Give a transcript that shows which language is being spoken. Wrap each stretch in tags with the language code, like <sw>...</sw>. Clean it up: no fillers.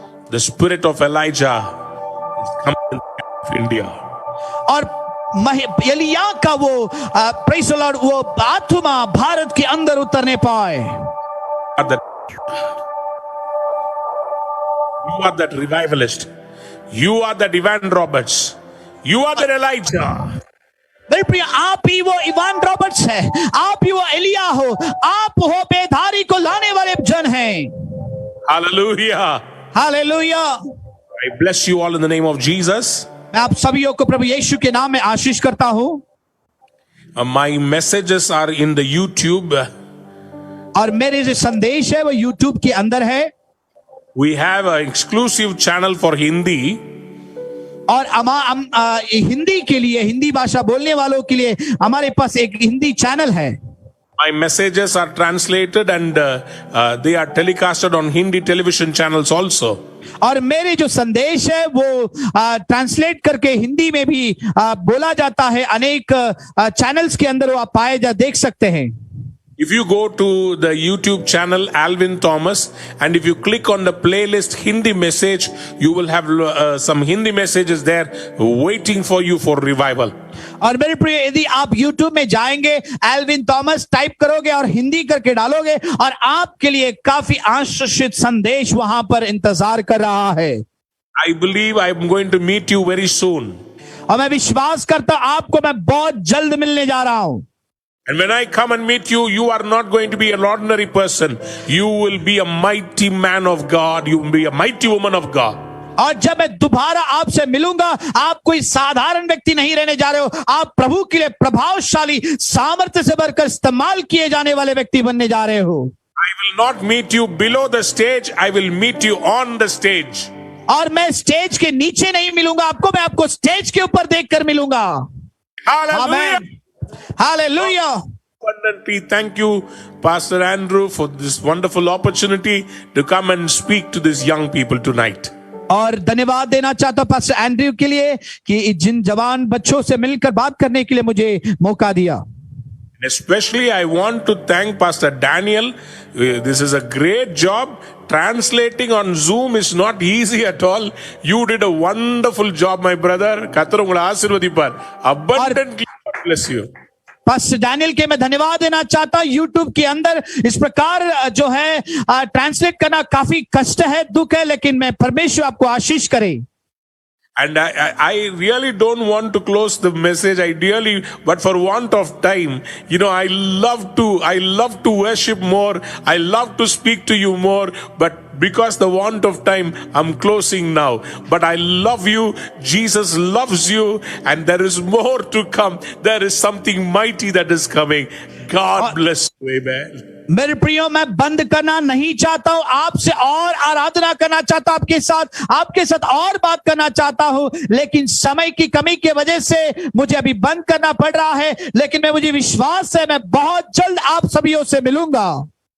<en>The spirit of Elijah is coming in India.</en> <hi>और एलिया का वो</hi> <en>praise the lord,</en> <hi>वो आत्मा भारत के अंदर उतरने पाए।</hi> <en>You are that revivalist. You are that Evan Roberts. You are that Elijah.</en> <hi>मेरे प्रिय, आप ही वो इवान रॉबर्ट्स है, आप ही वो एलिया हो, आप हो बेधारी को लाने वाले जन हैं।</hi> <en>Hallelujah.</en> <hi>Hallelujah.</hi> <en>I bless you all in the name of Jesus.</en> <hi>मैं आप सभी को प्रभु यीशु के नाम में आशीष करता हूं।</hi> <en>My messages are in the YouTube.</en> <hi>और मेरे जो संदेश है वो YouTube के अंदर है।</hi> <en>We have an exclusive channel for Hindi.</en> <hi>और हिंदी के लिए, हिंदी भाषा बोलने वालों के लिए हमारे पास एक हिंदी चैनल है।</hi> <en>My messages are translated and they are telecasted on Hindi television channels also.</en> <hi>और मेरे जो संदेश है वो ट्रांसलेट करके हिंदी में भी बोला जाता है। अनेक चैनल्स के अंदर वो आप देख सकते हैं।</hi> <en>If you go to the YouTube channel Alvin Thomas and if you click on the playlist Hindi message, you will have some Hindi messages there waiting for you for revival.</en> <hi>और मेरे प्रिय, यदि आप YouTube में जाएंगे, Alvin Thomas type करोगे और हिंदी करके डालोगे, और आपके लिए काफी आशीषित संदेश वहां पर इंतजार कर रहा है।</hi> <en>I believe I am going to meet you very soon.</en> <hi>और मैं विश्वास करता हूं आपको मैं बहुत जल्द मिलने जा रहा हूं।</hi> <en>And when I come and meet you, you are not going to be an ordinary person. You will be a mighty man of God. You will be a mighty woman of God.</en> <hi>और जब मैं दोबारा आपसे मिलूंगा, आप कोई साधारण व्यक्ति नहीं रहने जा रहे हो, आप प्रभु के लिए प्रभावशाली, सामर्थ्य से भरकर इस्तेमाल किए जाने वाले व्यक्ति बनने जा रहे हो।</hi> <en>I will not meet you below the stage. I will meet you on the stage.</en> <hi>और मैं स्टेज के नीचे नहीं मिलूंगा आपको, मैं आपको स्टेज के ऊपर देखकर मिलूंगा।</hi> <en>Hallelujah. Hallelujah. Abundantly, thank you, Pastor Andrew, for this wonderful opportunity to come and speak to these young people tonight.</en> <hi>और धन्यवाद देना चाहता हूं पास्टर एंड्रयू के लिए कि जिन जवान बच्चों से मिलकर बात करने के लिए मुझे मौका दिया।</hi> <en>Especially, I want to thank Pastor Daniel. This is a great job. Translating on Zoom is not easy at all. You did a wonderful job, my brother.</en> <ta>Kathar ungala aashirvadipar.</ta> <en>Abundantly bless you.</en> <hi>Pastor Daniel के मैं धन्यवाद देना चाहता हूं। YouTube के अंदर इस प्रकार जो है ट्रांसलेट करना काफी कष्ट है, दुख है, लेकिन मैं परमेश्वर आपको आशीष करे।</hi> <en>And I really don't want to close the message, ideally, but for want of time, I love to worship more. I love to speak to you more, but because the want of time, I'm closing now. But I love you. Jesus loves you, and there is more to come. There is something mighty that is coming. God bless you. Amen.</en> <hi>मेरे प्रियो, मैं बंद करना नहीं चाहता हूं, आपसे और आराधना करना चाहता हूं, आपके साथ और बात करना चाहता हूं, लेकिन समय की कमी की वजह से मुझे अभी बंद करना पड़ रहा है। लेकिन मुझे विश्वास है मैं बहुत जल्द आप सभी से मिलूंगा।</hi>